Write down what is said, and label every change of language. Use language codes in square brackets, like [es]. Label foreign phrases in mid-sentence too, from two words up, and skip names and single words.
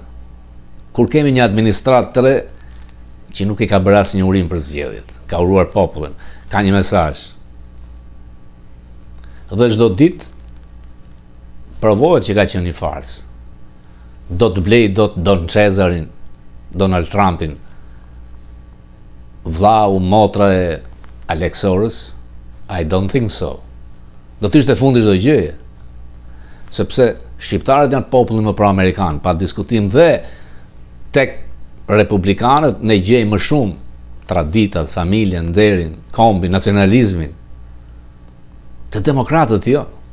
[sq] Kur kemi një administratë të re që nuk i ka bërë asnjë urim për zgjedhjet, ka uruar popullin, ka një mesazh. Dhe çdo ditë provohet që ka qenë një fars. Do të blej Don Cesarin, Donald Trumpin, vllau, motra e Alex Soros? [en] I don't think so. [sq] Do të ishte fundi çdo gjëje. Sepse shqiptarët janë populli më pro-amerikan, pa diskutim, dhe tek republikanët ne gjejmë më shumë traditat, familjen, nderin, kombin, nacionalizmin. Të demokratët jo.